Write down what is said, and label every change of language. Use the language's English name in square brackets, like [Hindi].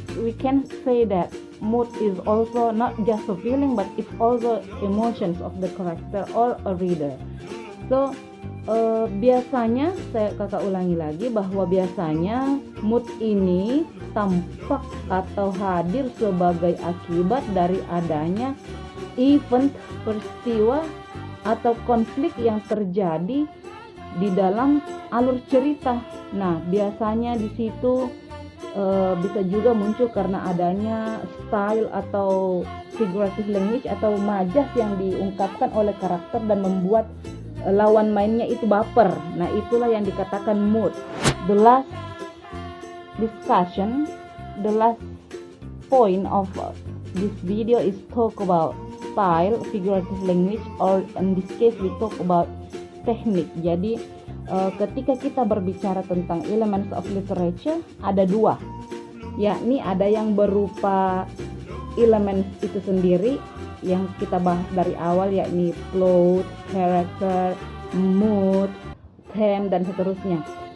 [English] We can say that mood is also not just a feeling, but it's also emotions of the character or a reader. [Indonesian] So biasanya kakak ulangi lagi bahwa biasanya mood ini tampak atau hadir sebagai akibat dari adanya event, peristiwa atau konflik yang terjadi di dalam alur cerita. Nah, biasanya di situ bisa juga muncul karena adanya style atau figurative language atau majas yang diungkapkan oleh karakter dan membuat lawan mainnya itu baper. Nah, itulah yang dikatakan mood. [English] The last discussion, the last point of this video is talk about style, figurative language, or in this case we talk about teknik. [Indonesian] Jadi ketika kita berbicara tentang [English] elements of literature, [Indonesian] ada dua, yakni ada yang berupa elemen itu sendiri yang kita bahas dari awal, yakni plot, character, mood, theme, dan seterusnya.